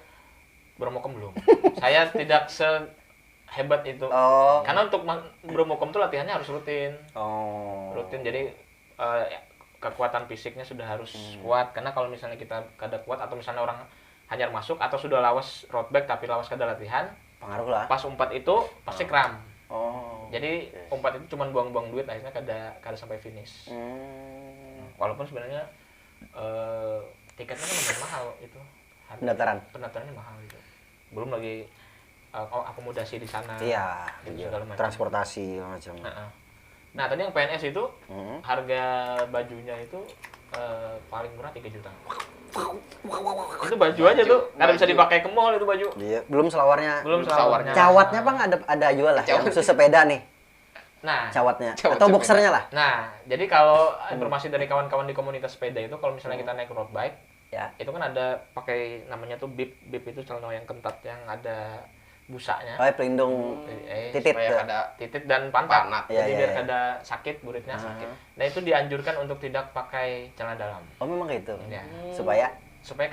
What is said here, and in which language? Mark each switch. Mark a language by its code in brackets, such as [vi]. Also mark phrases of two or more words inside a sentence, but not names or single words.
[id] Bromocom belum. Saya tidak sehebat itu. Oh. Karena untuk Bromocom tuh latihannya harus rutin. Oh. Rutin jadi kekuatan fisiknya sudah harus kuat karena kalau misalnya kita kada kuat atau misalnya orang hanyar masuk atau sudah lawas [en] road bike [id] tapi lawas kada latihan, Pengaruh lah. pas umpat itu pasti kram. Oh. Jadi umpat itu cuma buang-buang duit akhirnya kada sampai finish. Hmm. walaupun sebenarnya tiketnya kan lumayan mahal itu. Pendaftarannya mahal gitu. Belum lagi akomodasi di sana. Iya, gitu, segala macam. transportasi macam. Nah, tadi yang PNS itu harga bajunya itu paling murah 3 juta. Itu baju aja tuh, nggak bisa dipakai ke mall itu baju. Iya, belum selawarnya. Belum selawarnya. Cawatnya Bang ada jual lah yang khusus sepeda nih. Nah, Cawatnya Cawat atau sepeda. boxernya lah. nah, jadi kalau informasi dari kawan-kawan di komunitas sepeda itu, kalau misalnya kita naik [en] road bike, [id] Ya. itu kan ada pakai namanya tuh bib itu celana yang ketat yang ada busanya. Oh, pelindung titit supaya tuh. ada Titit dan pantat. Pantat. Jadi Iya, biar iya. kada sakit buritnya sakit. Nah, itu dianjurkan untuk tidak pakai celana dalam. Oh, memang gitu. Ya. Supaya